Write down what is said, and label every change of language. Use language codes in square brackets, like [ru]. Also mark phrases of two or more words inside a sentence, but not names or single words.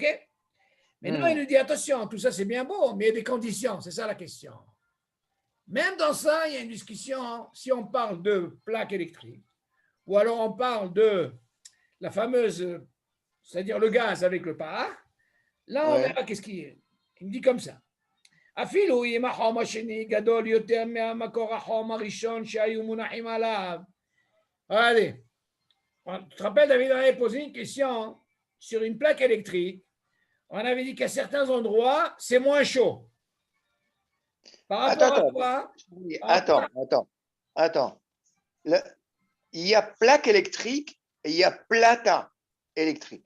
[fr] Maintenant, il nous dit, attention, tout ça c'est bien beau, mais il y a des conditions, c'est ça la question. Même dans ça, il y a une discussion, si on parle de plaque électrique, ou alors on parle de la fameuse, c'est-à-dire le gaz avec le parc, là on verra qu'est-ce qu'il est. Il me dit comme ça. [he] אפילו אם החום השני גדול יותר מהמקור החום הראשון שהיו מונחים עליו. [fr] Allez, tu te rappelles, David avait posé une question sur une plaque électrique. On avait dit qu'à certains endroits, c'est moins chaud. Par rapport à quoi? Attends. Il y a plaque électrique et il y a plata électrique.